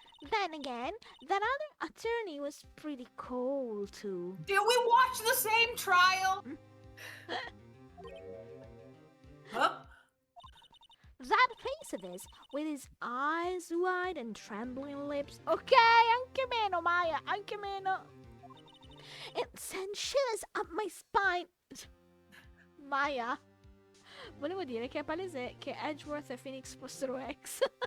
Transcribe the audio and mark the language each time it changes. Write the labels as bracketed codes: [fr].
[en] Then again, that other attorney was pretty cool too. Did we watch the same trial? Huh? That face of his, with his eyes wide and trembling lips. [it] Ok, anche meno, Maya, anche meno. [en] It sent shivers up my spine. [it] Maya, volevo dire che è palese che Edgeworth e Phoenix fossero ex.